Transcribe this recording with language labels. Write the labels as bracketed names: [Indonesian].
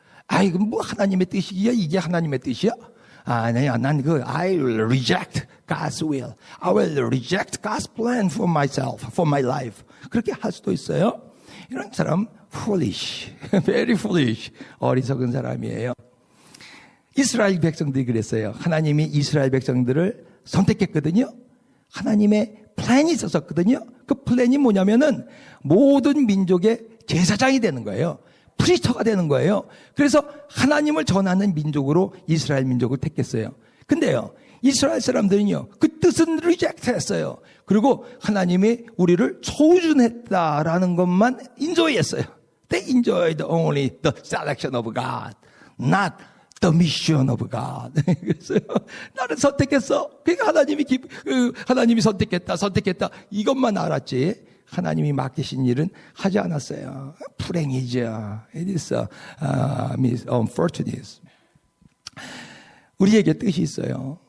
[Korean] 아, 이건 뭐 하나님의 뜻이야? 이게 하나님의 뜻이야? 아니야, [English] I will reject God's will. I will reject God's plan for myself, for my life. [Korean] 그렇게 할 수도 있어요. 이런 사람, [English] foolish, very foolish, [Korean] 어리석은 사람이에요. 이스라엘 백성들이 그랬어요. 하나님이 이스라엘 백성들을 선택했거든요. 하나님의 플랜이 있었거든요. 그 플랜이 뭐냐면은 모든 민족의 제사장이 되는 거예요. 프리스터가 되는 거예요. 그래서 하나님을 전하는 민족으로 이스라엘 민족을 택했어요. 근데요, 이스라엘 사람들은요, 그 뜻은 리젝트 했어요. 그리고 하나님이 우리를 초준했다라는 것만 인조했어요. [English] They enjoyed only the selection of God, not the mission of God. [Korean] 그래서 나를 선택했어. 그러니까 하나님이 선택했다. 이것만 알았지. 하나님이 맡기신 일은 하지 않았어요. 불행이죠. [English] It is unfortunate. [Korean] 우리에게 뜻이 있어요.